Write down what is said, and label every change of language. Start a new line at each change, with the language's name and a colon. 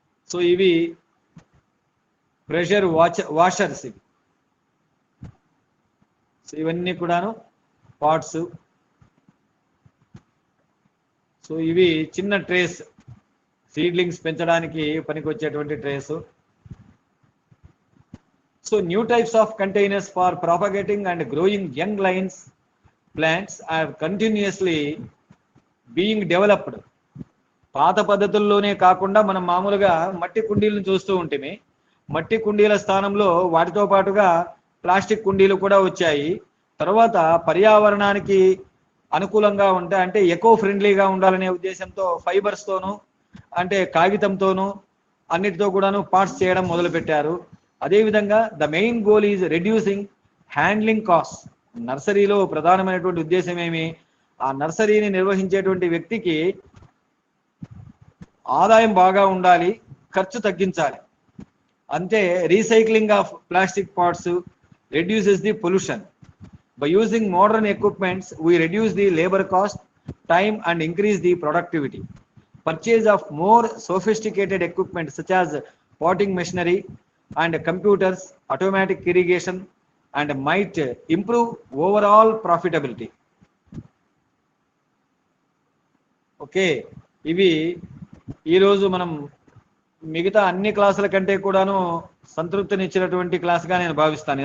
Telugu: So ఇవి pressure washers. ఇవి so ఇవన్నీ కూడాను పాట్స్. సో ఇవి చిన్న ట్రేస్, సీడ్లింగ్స్ పెంచడానికి పనికొచ్చేటువంటి trace.
English: So new types of containers for propagating and growing young lines plants are continuously being developed.
Telugu: పాత పద్ధతుల్లోనే కాకుండా మనం మామూలుగా మట్టి కుండీలను చూస్తూ ఉంటేమి, మట్టి కుండీల స్థానంలో వాటితో పాటుగా ప్లాస్టిక్ కుండీలు కూడా వచ్చాయి. తర్వాత పర్యావరణానికి అనుకూలంగా ఉంటాయి, అంటే ఎకో ఫ్రెండ్లీగా ఉండాలనే ఉద్దేశంతో ఫైబర్స్తోనూ అంటే కాగితంతోనూ అన్నిటితో కూడాను పార్ట్స్ చేయడం మొదలుపెట్టారు. అదేవిధంగా
English: The main goal is reducing handling cost.
Telugu: నర్సరీలో ప్రధానమైనటువంటి ఉద్దేశం ఏమి, ఆ నర్సరీని నిర్వహించేటువంటి వ్యక్తికి ఆదాయం బాగా ఉండాలి, ఖర్చు తగ్గించాలి.
English: అంతే recycling of plastic parts reduces the pollution. By using modern equipments, we reduce the labor cost, time and increase the productivity. Purchase of more sophisticated equipment such as potting machinery and computers, automatic irrigation and might improve overall profitability.
Telugu: Okay, ఇవి ఈరోజు మనం మిగతా అన్ని క్లాసుల కంటే కూడాను సంతృప్తినిచ్చినటువంటి క్లాస్గా నేను భావిస్తాను.